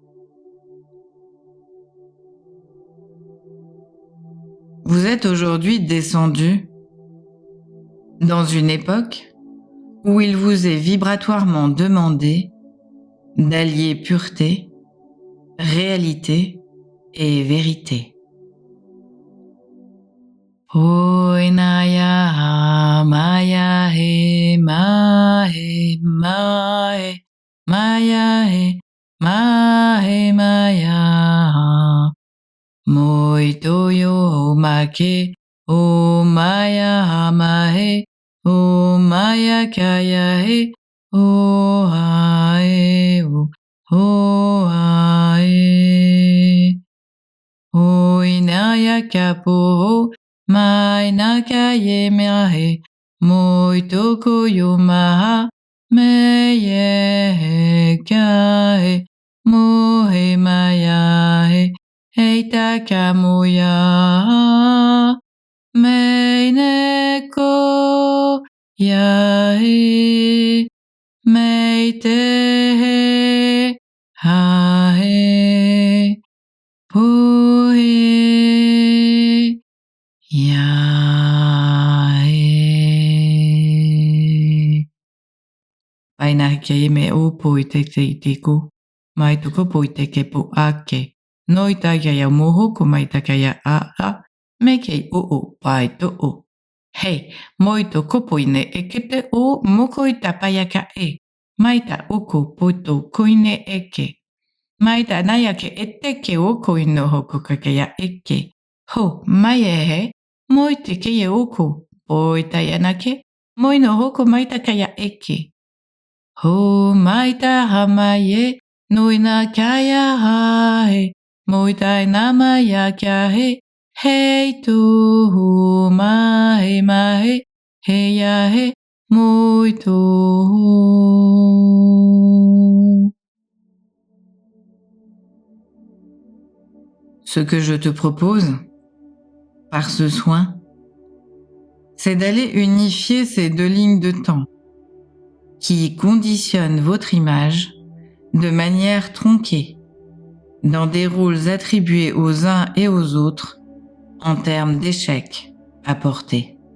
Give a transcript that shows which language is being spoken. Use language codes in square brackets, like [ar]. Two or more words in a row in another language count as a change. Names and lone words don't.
[fr] Vous êtes aujourd'hui descendu dans une époque où il vous est vibratoirement demandé d'allier pureté, réalité et vérité. Oinaya maya he mahe mahe maya he mahe maya moito yo make o maya mahe o maya kaya he o ae o ae oinaya kapo Mainaka ye meahe, moitoko yo maha, meye kahe, mohe mayahe, heitaka moya, meineko yahe, meitehe, hahe, pohe. Yae. Paina kia me o poite te tiko. Mai tuko poite ke po ake. Noita kia ya moho ko mai taka ya a. Me kei o pai to o. Hei, moito kopoine e kete o mokoi tapayaka e. Maita oko poto koine eke. Maita naya ke eteke o koino hoko kakea eke. Ho, mai he. Moi te keia oko, poi taianake, moi no hoko maita kaya eke. Ho maita hamaye, noina kaya hae, moi tai nama ya kia he, hei tu hu mahe mahe, he ya he, moi tu. Ce que je te propose, par ce soin, c'est d'aller unifier ces deux lignes de temps qui conditionnent votre image de manière tronquée dans des rôles attribués aux uns et aux autres en termes d'échecs apportés.